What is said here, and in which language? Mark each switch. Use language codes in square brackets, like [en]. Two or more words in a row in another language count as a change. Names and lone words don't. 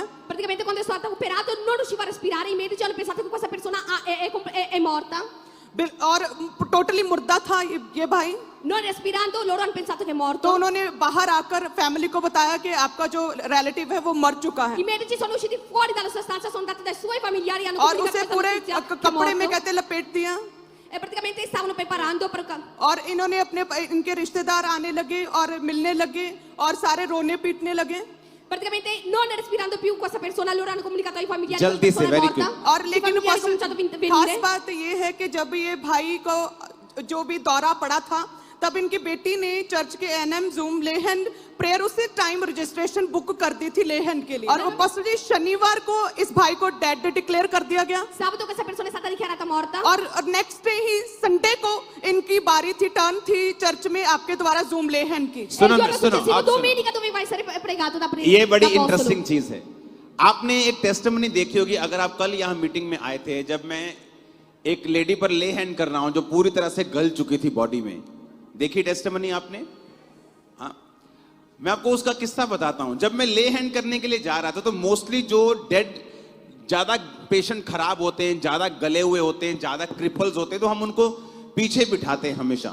[it] Praticamente quando è stato operato non riusciva a respirare. I medici hanno pensato che questa persona è morta. [hi] और टोटली मुर्दा था ये भाई। [it] Non respirando, loro hanno pensato che è [hi] तो [it] morto. [hi] उन्होंने बाहर आकर फैमिली को बताया कि आपका जो रिलेटिव है वो मर चुका है [it] I medici sono usciti fuori dalla sua stanza, sono andati dai suoi familiari, hanno [hi] और [it] comunicato [hi] उसे [it] questa [hi] पूरे [it] notizia che è [hi] कपड़े में [it] morto. [hi] कहते लपेट दिया [it] e praticamente stavano preparando per [hi] और इन्होंने इनके रिश्तेदार आने लगे और मिलने लगे और सारे रोने पीटने लगे। [it] praticamente non respirando più questa persona, allora hanno comunicato ai familiari che [hi] जल्दी [it] la [hi] से, [it] persona è [hi] very [it] morta. [hi] और [it] I [hi] लेकिन [it] familiari hanno cominciato a [hi] खास [it] venire. [hi] बात ये है कि जब ये भाई को जो भी दौरा पड़ा था तब इनकी बेटी ने चर्च के एनएम जूम लेहन प्रेयर उसी टाइम [en] registration book [hi] कर दी थी लेहन के लिए और उपस्थिति शनिवार को इस भाई को [en] dead declare [hi] कर दिया गया [it] Sabato questa persona è stata dichiarata morta. [hi] और [en] next day [hi] ही संडे को इनकी बारी थी, टर्न थी चर्च में आपके द्वारा जूम लेहन की। [it] E il [hi] सुनो [it] giorno [hi] सुनो [it] successivo, [hi] आप सुनो, [it] domenica, doveva essere pregato da [hi] ये बड़ी [it] da apostolo. [hi] इंटरेस्टिंग चीज है। आपने एक टेस्टिमनी देखी होगी, अगर आप कल यहाँ मीटिंग में आए थे, जब मैं एक लेडी पर [en] lay hand [hi] कर रहा हूं जो पूरी तरह से गल चुकी थी बॉडी में। देखी टेस्टिमनी आपने? हाँ, मैं आपको उसका किस्सा बताता हूं। जब मैं [en] lay hand [hi] करने के लिए जा रहा था तो मोस्टली जो डेड ज्यादा पेशेंट खराब होते हैं, ज्यादा गले हुए होते हैं, ज्यादा क्रिपल्स होते हैं, तो हम उनको पीछे बिठाते हैं हमेशा।